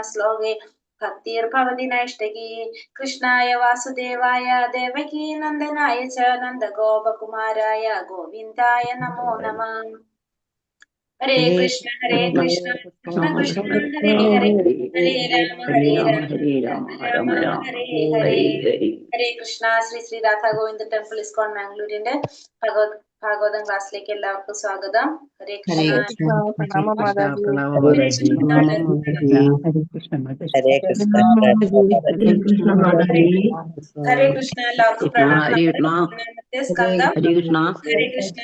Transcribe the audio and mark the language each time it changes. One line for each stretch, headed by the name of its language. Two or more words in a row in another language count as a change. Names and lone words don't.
Sanskrit: श्लोके भक्तिर्भवति नैष्ठिकी कृष्णाय वासुदेवाय देवकीनन्दनाय च नन्दगोपकुमाराय गोविन्दाय नमो नमः हरे कृष्ण कृष्ण कृष्ण कृष्ण हरे हरे हरे राम राम राम हरे हरे हरे कृष्ण Sri Sri Radha Govinda Temple ISKCON Mangalore
Malayalam: ഭാഗവതം ക്ലാസ്സിലേക്ക് എല്ലാവർക്കും സ്വാഗതം. ഹരേ കൃഷ്ണ. ഹരേ കൃഷ്ണ. എല്ലാവർക്കും പ്രണാമം. ഒന്നാമത്തെ സ്കന്ധം ഹരേ കൃഷ്ണ.